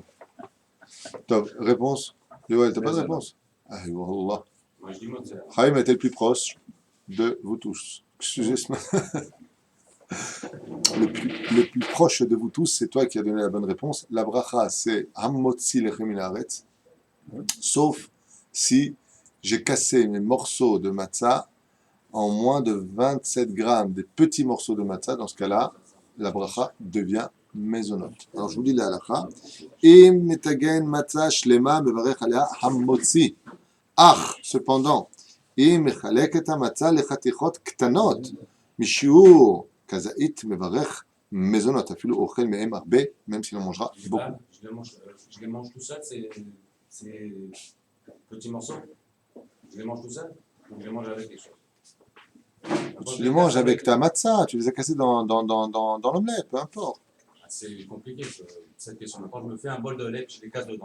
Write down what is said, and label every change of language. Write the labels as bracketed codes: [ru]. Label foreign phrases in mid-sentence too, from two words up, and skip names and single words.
[fr] Top, réponse? Yoel, t'as pas de réponse? Ah, Wallah. Moi je dis matzah. Chaim était le plus proche de vous tous. Excusez-moi. Le plus proche de vous tous, c'est toi qui as donné la bonne réponse. La bracha, c'est [he] המוציא לחם מן הארץ. [fr] Sauf si j'ai cassé mes morceaux de matzah en moins de 27 grammes, des petits morceaux de matzah. Dans ce cas-là, la bracha devient mésonote. Alors je vous lis la halakha. [he] אם מטגן מצה שלמה מברך עליה המוציא. [fr] Cependant, [he] אם מחלק את המצה לחתיכות קטנות, משיעור כזית מברך מזונות, אפילו אוכל מהם הרבה, [fr] même s'il en mangera beaucoup. Je les mange tout seul, c'est petits morceaux. Je les mange tout seul ou je les mange avec quelque chose. Tu les manges avec ta matzah, tu les as cassés dans l'omelette, peu importe. C'est compliqué cette question. Quand je me fais un bol de lait, je les casse dedans.